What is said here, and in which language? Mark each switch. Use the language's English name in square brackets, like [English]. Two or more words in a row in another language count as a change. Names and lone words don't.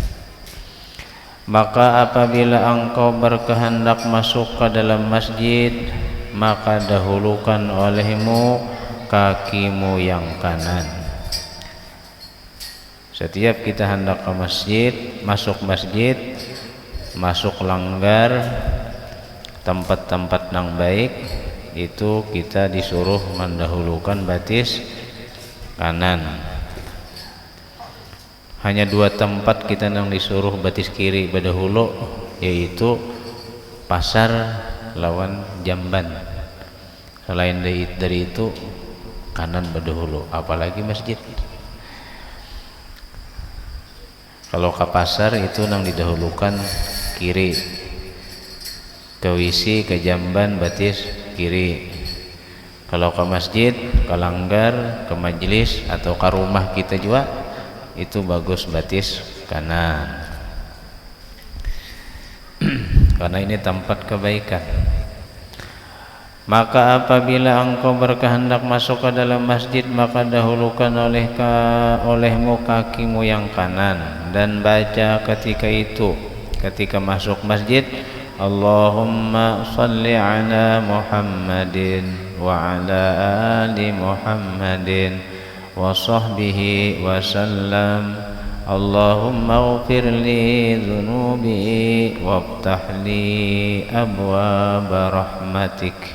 [Indonesian] Maka apabila engkau berkehendak masuk ke dalam masjid, maka dahulukan olehmu kakimu yang kanan. Setiap kita hendak ke masjid, masuk langgar, tempat-tempat yang baik, itu kita disuruh mendahulukan batis kanan. Hanya dua tempat kita yang disuruh batis kiri berdahulu, yaitu pasar lawan jamban. Selain dari itu kanan berdahulu, apalagi masjid. Kalau ke pasar itu nang didahulukan kiri, ke WC ke jamban batis kiri. Kalau ke masjid, ke langgar, ke majelis atau ke rumah kita juga itu bagus batis kanan. Karena ini tempat kebaikan. Maka apabila engkau berkehendak masuk ke dalam masjid, maka dahulukan olehmu kakimu yang kanan dan baca ketika masuk masjid, [Arabic] اللهم صل على محمد وعلى آل محمد وصحبه وسلم. اللهم اغفر لي ذنوبي وافتح لي أبواب رحمتك.